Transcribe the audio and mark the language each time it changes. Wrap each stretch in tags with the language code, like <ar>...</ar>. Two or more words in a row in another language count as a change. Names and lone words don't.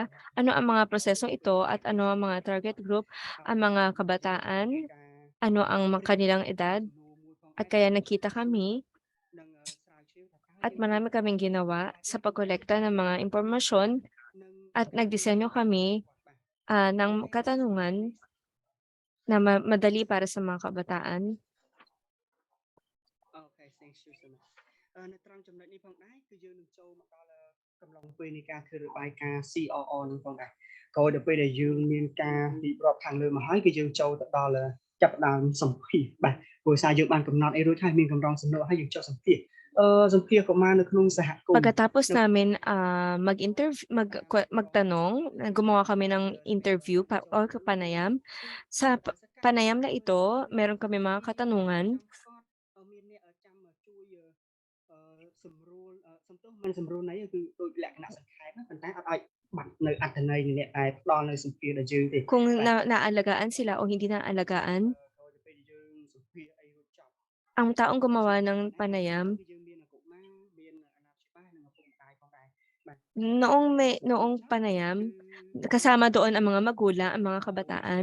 <tl>Ano ang mga prosesong ito at ano ang mga target group, ang mga kabataan, ano ang kanilang edad, at kaya nakita kami at marami kaming ginawa sa pagkolekta ng mga impormasyon at nagdisenyo kami ng katanungan na madali para sa mga kabataan.</tl> <km>នៅត្រង់ចំណុចនេះផងដែរគឺយើងនឹងចូលមកដល់កំឡុងពេលនៃការធ្វើរបាយការណ៍ COO នឹងផងដែរក្រោយដល់ពេលដែលយើងមានការរៀបរាប់ខាងលើមកហើយគឺយើងចូលទៅដល់ចាប់ផ្ដើមសម្ភាសន៍បាទព្រោះសារយើងបានកំណត់អីរួចហើយមានកម្រងសំណួរហើយយើងចុះសម្ភាសន៍កុមារនៅក្នុងសហគមន៍</km> <tl>Pagkatapos namin magtanong, gumawa kami ng</tl> <en>interview or</en> <tl>panayam. Sa panayam na ito, meron kami mga katanungan.</tl> <km>សម្រួលសំទោសមិនសម្រួលណីគឺដូចលក្ខណៈសង្ខេបប៉ុន្តែអត់ឲ្យបាត់នៅអត្ថន័យនៃអ្នកដែលផ្ដល់នៅសម្ភារដល់យើងទេ</km> <tl>Kung naalagaan sila o hindi naalagaan. Ang taong gumawa ng panayam, noong panayam, kasama doon ang mga magulang, ang mga kabataan.</tl>